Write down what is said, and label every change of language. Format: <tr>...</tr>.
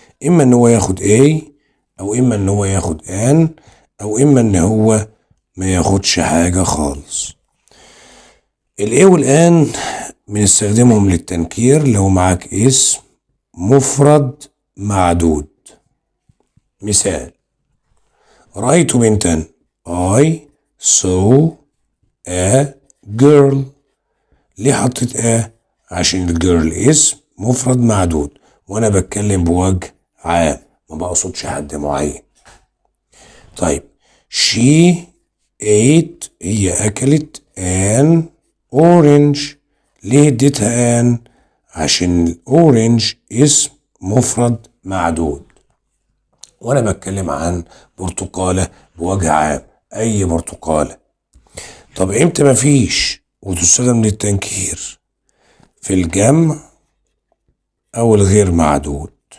<ar>اما ان هو ياخد A او اما ان هو ياخد an او اما ان هو ما ياخدش حاجة خالص. ال A والان بنستخدمهم للتنكير لو معاك اسم مفرد معدود. مثال رأيت بنتا</ar> <en>I saw a girl.</en> <ar>ليه حطيت a؟ عشان الجيرل اسم مفرد معدود وانا بتكلم بوجه عام ما بقصدش حد معين.</ar> <en>طيب she ate</en> <ar>هي اكلت</ar> <en>an orange.</en> <ar>ليه اديتها an؟ عشان الاورنج اسم مفرد معدود وانا بتكلم عن برتقالة بوجه عام اي برتقالة. طب امتى مفيش وتستخدم للتنكير؟ في الجمع او الغير معدود.</ar>